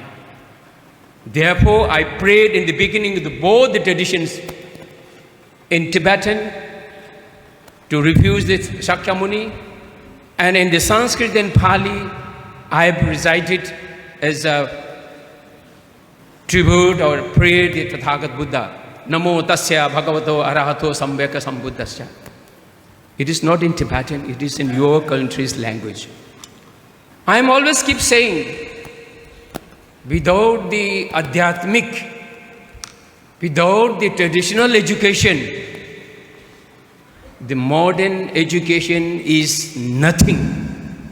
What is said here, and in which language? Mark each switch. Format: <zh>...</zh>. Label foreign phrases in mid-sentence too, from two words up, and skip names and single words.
<en>Therefore, I prayed in the beginning of both the traditions in Tibetan to refuse the Shakyamuni, and in the Sanskrit and Pali, I have recited as a tribute or prayed the Tathagat Buddha.</en> <pi>Namo tasya bhagavato arahato samveka sambuddhasya.</pi> <en>It is not in Tibetan, it is in your country's language. I am always keep saying, without the adhyatmic, without the traditional education, the modern education is nothing.</en>